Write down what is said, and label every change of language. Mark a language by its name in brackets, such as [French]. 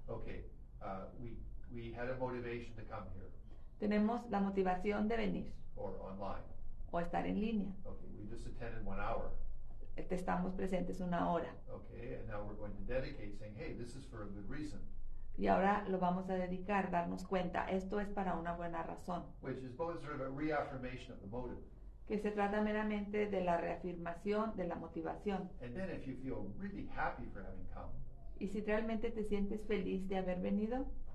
[English] okay, we had a motivation to come here [Spanish] tenemos la motivación de venir [English] or online. [Spanish] o estar en línea. [English] Okay, we just attended 1 hour. [Spanish] Estamos presentes 1 hora. [English] Okay, and now we're going to dedicate saying, hey, this is for a good reason, [Spanish] Y ahora lo vamos a dedicar, darnos cuenta, esto es para una buena razón, [English] which is both sort of a reaffirmation of the motive. [Spanish] que se trata meramente de la reafirmación de la motivación. [English] And then if you feel really happy for having come, [Spanish] Y si realmente te sientes feliz de haber venido,